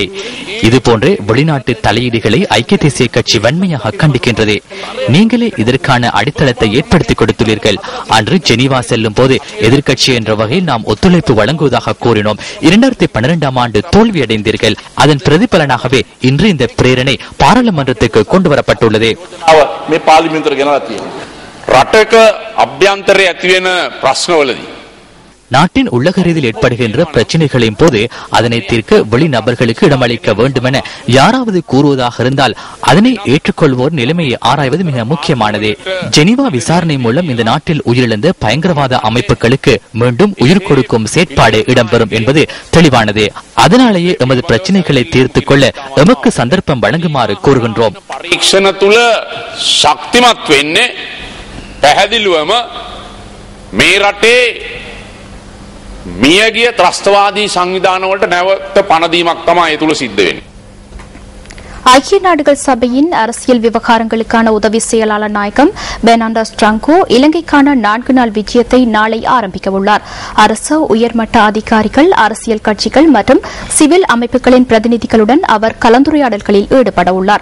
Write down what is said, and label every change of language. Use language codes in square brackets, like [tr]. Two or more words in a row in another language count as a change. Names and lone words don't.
[ta] இதுபோன்ற வெளிநாட்டு தலையீடுகளை ஐக்கிய தேசிய கட்சி வன்மையாக கண்டிக்கின்றது. நீங்களே இதற்கான அடித்தளத்தை ஏற்படுத்தி கொடுத்துள்ளீர்கள். அன்று ஜெனீவா செல்லும் போது எதிர்கட்சி என்ற வகையில் நாம் ஒத்துழைப்பு வழங்குவதாக கூறினோம். 2012ஆம் ஆண்டு தோல்வியடைந்தீர்கள். அதன் பிரதிபலனாகவே இன்று இந்த பிரேரணை பாராளுமன்றத்துக்கு கொண்டு வரப்பட்டுள்ளது. [si] රටක අභ්‍යන්තරයේ ඇතිවෙන ප්‍රශ්නවලදී [ta] நாட்டின் உள்ளகரீதியில் ஏற்படுகின்ற பிரச்சனைகளின் போது அதனை தீர்க்க வெளிநபர்களுக்கு இடமளிக்க வேண்டும் என யாராவது கூறுவதாக இருந்தால் அதனை ஏற்றுக்கொள்வோர் நிலைமையை ஆராய்வது மிக முக்கியமானது. ஜெனீவா விசாரணை மூலம் இந்த நாட்டில் உயிரிழந்த பயங்கரவாத அமைப்புகளுக்கு மீண்டும் உயிர் கொடுக்கும் செயற்பாடு இடம்பெறும் என்பது தெளிவானது. அதனாலேயே எமது பிரச்சனைகளை தீர்த்துக் கொள்ள எமக்கு சந்தர்ப்பம் வழங்குமாறு கூறுகின்றோம். [si] පරීක්ෂණ තුල ශක්තිමත් වෙන්නේ පැහැදිලිවම මේ රටේ මියගිය ත්‍රස්තවාදී සංවිධාන වලට නැවත පණ දීමක් තමයි ඒ තුල සිද්ධ වෙන්නේ. [ta] ஐக்கிய நாடுகள் சபையின் அரசியல் விவகாரங்களுக்கான உதவி செயலாளர் நாயகம் பெர்னாண்டோ ஸ்ட்ராங்கோ இலங்கைக்கான 4 நாள் விஜயத்தை நாளை ஆரம்பிக்க உள்ளார். அரசு உயர்மட்ட அதிகாரிகள், அரசியல் கட்சிகள் மற்றும் சிவில் அமைப்புகளின் பிரதிநிதிகளுடன் அவர் கலந்துரையாடல்களில் ஈடுபட உள்ளார்.